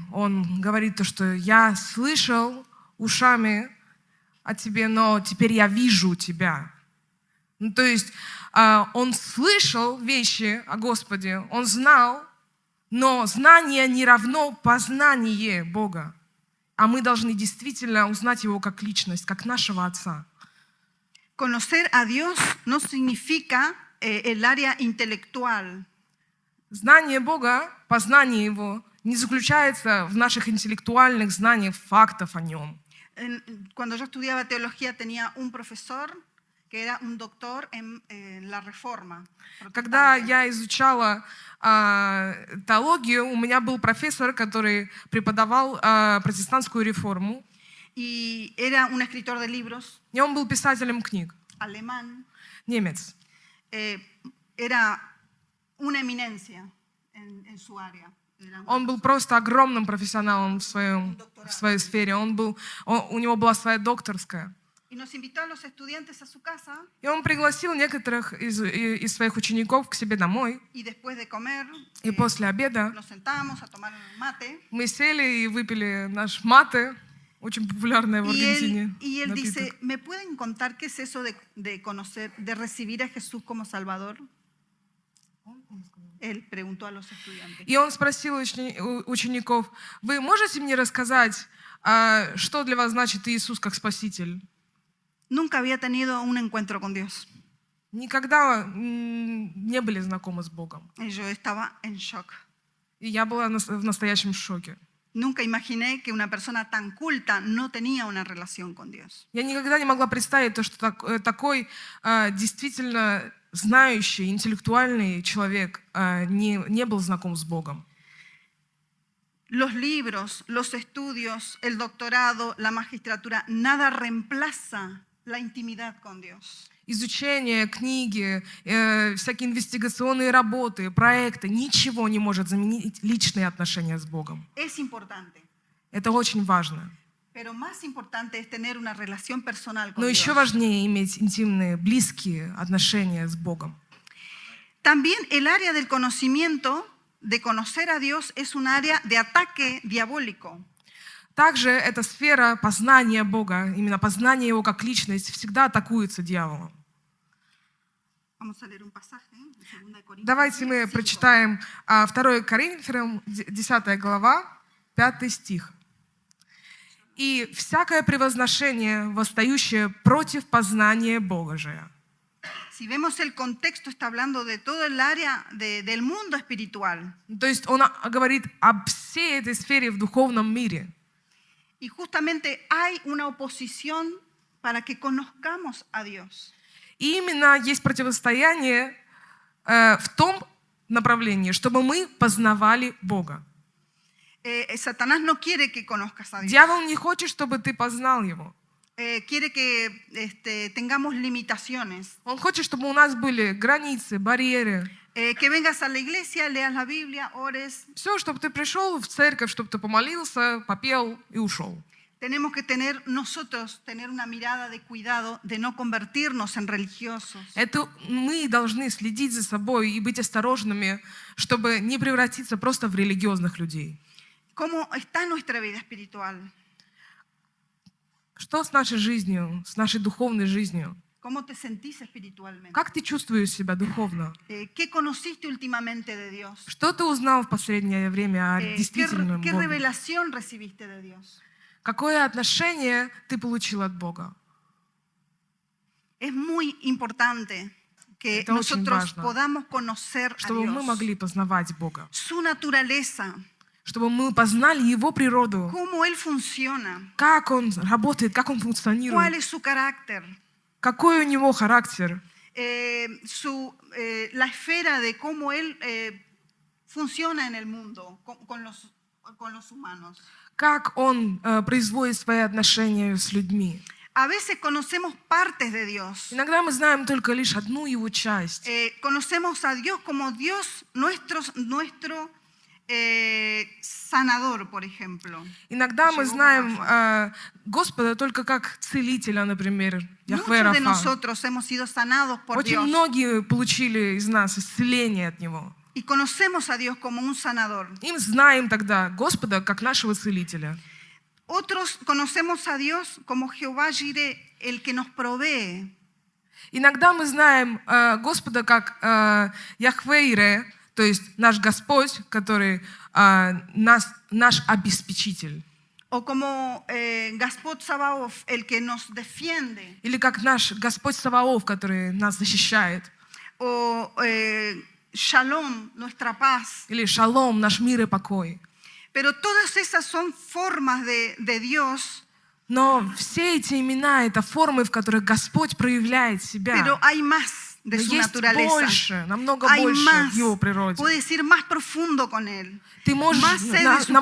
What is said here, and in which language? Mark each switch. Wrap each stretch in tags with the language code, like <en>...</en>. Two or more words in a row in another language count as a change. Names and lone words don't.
<ru>Он говорит то, что я слышал ушами о тебе, но теперь я вижу тебя. Ну, то есть он слышал вещи о Господе, он знал, но знание не равно познание Бога. А мы должны действительно узнать Его как личность, как нашего Отца.</ru> <es>Conocer a Dios no significa el área intelectual.</es> <ru>Знание Бога, познание Его не заключается в наших интеллектуальных знаниях фактов о Нем.</ru> <es>Cuando yo estudiaba teología tenía un profesor que era un doctor en la Reforma.</es> <ru>Когда я изучала теологию, у меня был профессор, который преподавал протестантскую реформу.</ru> <es>Y era un escritor de libros,</es> <ru>И он был писателем книг,</ru> <es>alemán.</es> <ru>немец.</ru> <es>Era una eminencia en su área.</es> <ru>Он был просто огромным профессионалом в своей сфере. У него была своя докторская.</ru> <es>Y nos invitó a los estudiantes a su casa.</es> <ru>И он пригласил некоторых из своих учеников к себе домой.</ru> <es>Y después de comer,</es> <ru>И после обеда</ru> <es>nos sentábamos a tomar mate.</es> <ru>мы сели и выпили наш мате, очень популярное в Аргентине.</ru> <es>Y él</es> <ru>напиток.</ru> <es>dice, ¿me pueden contar qué es eso de conocer, de recibir a Jesús como Salvador? Él preguntó a los estudiantes.</es> <ru>И он спросил учеников: вы можете мне рассказать, что для вас значит Иисус как Спаситель?</ru> <es>Nunca había tenido un encuentro con Dios.</es> <ru>Никогда не были знакомы с Богом.</ru> <es>Y yo estaba en shock.</es> <ru>И я была в настоящем шоке.</ru> <es>Nunca imaginé que una persona tan culta no tenía una relación con Dios.</es> <ru>Я никогда не могла представить то, что такой действительно знающий, интеллектуальный человек не был знаком с Богом.</ru> <es>Los libros, los estudios, el doctorado, la magistratura, nada reemplaza la intimidad con Dios.</es> <ru>изучение, книги, всякие инвестигационные работы, проекты, ничего не может заменить личные отношения с Богом.</ru> <es>Es importante.</es> <ru>Это очень важно.</ru> <es>Pero más importante es tener una relación personal con</es> <ru>Но</ru> <es>Dios.</es> <ru>еще важнее иметь интимные, близкие отношения с Богом.</ru> <es>También el área del conocimiento, de conocer a Dios, es un área de ataque diabólico.</es> <ru>Также эта сфера познания Бога, именно познание Его как личность, всегда атакуется дьяволом.</ru> <es>Vamos a leer un pasaje en 2 Corintios</es> <ru>Давайте мы</ru> <es>10:5.</es> <ru>прочитаем 2 Коринфянам, 10 глава, 5 стих. «И всякое превозношение, восстающее против познания Божия».</ru> <es>Si vemos el contexto, está hablando de todo el área del mundo espiritual.</es> <ru>То есть он говорит об всей этой сфере в духовном мире.</ru> <es>Y justamente hay una oposición para que conozcamos a Dios.</es> <ru>И именно есть противостояние в том направлении, чтобы мы познавали Бога.</ru> <es>Satanás no quiere que conozcas a Dios.</es> <ru>Дьявол не хочет, чтобы ты познал Его.</ru> <es>Quiere que tengamos limitaciones.</es> <ru>Он хочет, чтобы у нас были границы, барьеры.</ru> <es>Que vengas a la iglesia, leas la Biblia, ores.</es> <ru>Все, чтобы ты пришел в церковь, чтобы ты помолился, попел и ушел.</ru> <es>Tenemos que tener una mirada de cuidado de no convertirnos en religiosos.</es> <ru>Это мы должны следить за собой и быть осторожными, чтобы не превратиться просто в религиозных людей.</ru> <es>¿Cómo está nuestra vida espiritual?</es> <ru>Что с нашей жизнью, с нашей духовной жизнью?</ru> <es>¿Cómo te sentís espiritualmente?</es> <ru>Как ты чувствуешь себя духовно?</ru> <es>¿Qué conociste últimamente de Dios?</es> <ru>Что ты узнал в последнее время о</ru> <es>¿Qué</es> <ru>действительном Боге?</ru> <es>revelación recibiste de Dios?</es> <ru>Какое отношение ты получил от Бога?</ru> <es>Es muy importante que</es> <ru>Это очень</ru> <es>nosotros</es> <ru>важно,</ru> <es>podamos conocer a</es> <ru>чтобы мы</ru> <es>Dios,</es> <ru>могли познавать Бога,</ru> <es>su naturaleza,</es> <ru>чтобы мы познали Его природу,</ru> <es>cómo Él funciona,</es> <ru>как Он работает, как Он</ru> <es>cuál</es> <ru>функционирует,</ru> <es>es su carácter,</es> <ru>какой у Него характер,</ru> <es>la esfera de cómo Él funciona en el mundo con los humanos.</es> <ru>как Он производит свои отношения с людьми.</ru> <es>A veces conocemos partes de Dios.</es> <ru>Иногда мы знаем только лишь одну Его часть.</ru> <es>Conocemos a Dios como Dios nuestro sanador, por ejemplo.</es> <ru>Иногда мы знаем Господа только как целителя, например, Яхве</ru> <es>Muchos de</es> <ru>Рафа.</ru> <es>nosotros hemos sido sanados por</es> <ru>Очень</ru> <es>Dios</es> <ru>многие получили из нас исцеление от Него.</ru> <es>y conocemos a Dios como un sanador.</es> <ru>И мы знаем тогда Господа как нашего целителя.</ru> <es>Otros conocemos a Dios como Jehová Jireh, el que nos provee.</es> <ru>Иногда мы знаем Господа как Яхве Ире, то есть наш Господь, который наш обеспечитель.</ru> <es>O como Gaspot Sabaoth, el que nos defiende.</es> <ru>Или как наш Господь Саваоф, который нас защищает.</ru> <es>O Shalom, nuestra paz.</es> <ru>Или Шалом, наш мир и покой.</ru> <es>Pero todas esas son formas de Dios.</es> <ru>Но все эти имена — это формы, в которых Господь проявляет себя.</ru> <es>Pero hay más de</es> <ru>Но</ru> <es>su</es> <ru>есть</ru> <es>naturaleza.</es> <ru>больше, намного</ru> <es>Hay</es> <ru>больше</ru> <es>más.</es> <ru>в Его природе.</ru> <es>Puedes ir más profundo con Él.</es> <ru>Ты можешь</ru> <es>Más sed de su</es>